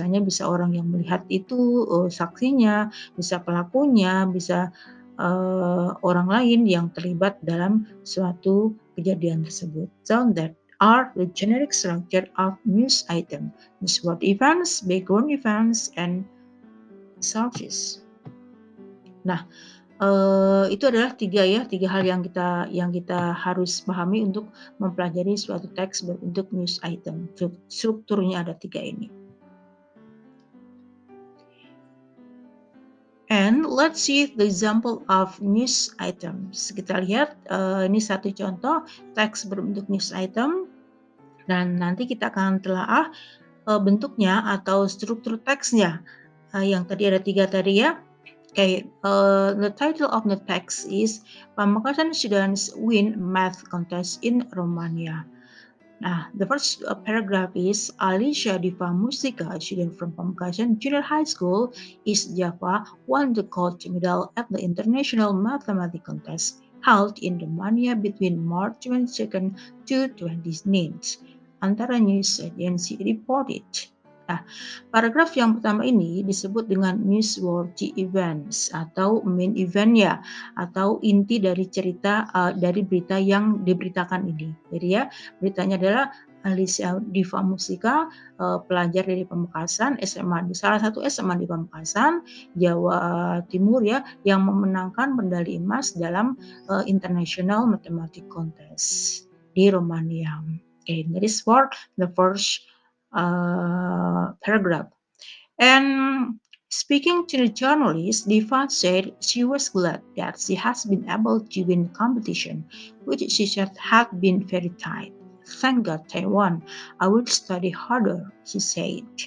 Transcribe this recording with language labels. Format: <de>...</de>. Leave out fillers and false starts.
<id>Misalnya bisa orang yang melihat itu, saksinya, bisa pelakunya, bisa orang lain yang terlibat dalam suatu kejadian tersebut.</id> <en>So that are the generic structure of news item. Newsworthy events, background events, and sources.</en> <id>Nah, itu adalah tiga hal yang kita harus pahami untuk mempelajari suatu teks berbentuk news item. Strukturnya ada 3 ini.</id> <en>And let's see the example of news items.</en> <id>Kita lihat ini satu contoh teks berbentuk news item, dan nanti kita akan telaah bentuknya atau struktur teksnya. Yang tadi ada 3 tadi ya.</id> <en>Okay, the title of the text is Pamekasan Students Win Math Contest in Romania. The first paragraph is Alicia Diva Mustika, a student from Pamekasan Junior High School, East Java, won the gold medal at the International Mathematics Contest held in Romania between March 22nd to 29th. Antara news agency reported.</en> <id>Paragraf yang pertama ini disebut dengan newsworthy events atau main event ya, atau inti dari cerita dari berita yang diberitakan ini. Jadi ya, beritanya adalah Alicia Diva Mustika, pelajar dari Pamekasan SMA di salah satu SMA di Pamekasan, Jawa Timur ya, yang memenangkan medali emas dalam International Mathematics Contest di Romania.</id> <en>Okay, that is for the first paragraph. And speaking to the journalist, Diva said she was glad that she has been able to win the competition, which she said had been very tight. Thank God, Taiwan. I will study harder, she said.</en>